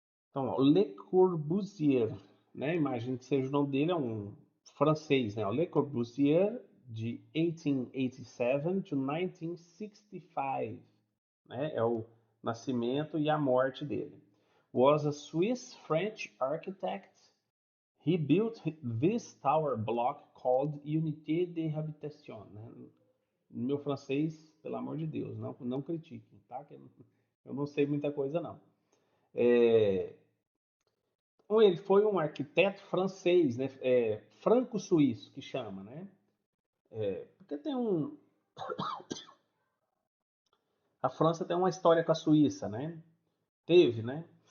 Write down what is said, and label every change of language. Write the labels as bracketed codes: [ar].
[pt] Então, ó, Le Corbusier, né? Imagino que seja o nome dele, é um francês, né? O Le Corbusier, de 1887 to 1965, né? É o nascimento e a morte dele. [en] Was a Swiss-French architect. He built this tower block called Unité de Habitation, né? [pt] No meu francês, pelo amor de Deus, não critiquem, tá? Que eu não sei muita coisa, não. É, ele foi um arquiteto francês, né? Franco-suíço, que chama, né? Porque a França tem uma história com a Suíça, né? Teve, né?